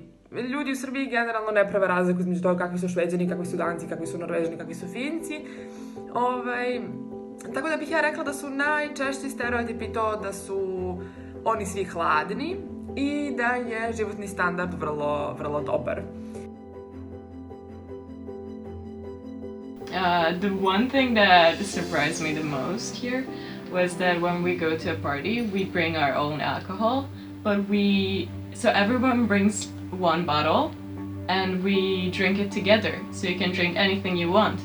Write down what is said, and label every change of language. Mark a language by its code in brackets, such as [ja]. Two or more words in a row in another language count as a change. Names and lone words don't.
[sr] Ljudi u Srbiji generalno ne prave razliku između toga kakvi su Šveđani, kakvi su Danci, kakvi su Norvežani, kakvi su Finci. Tako da bih ja rekla da su najčešći stereotipi to da su oni svi hladni i da je životni standard vrlo, vrlo dobar. [en] The one thing that surprised me the most here was that when we go to a party, we bring our own alcohol, but so everyone brings one bottle and we drink it together, so you can drink anything you want.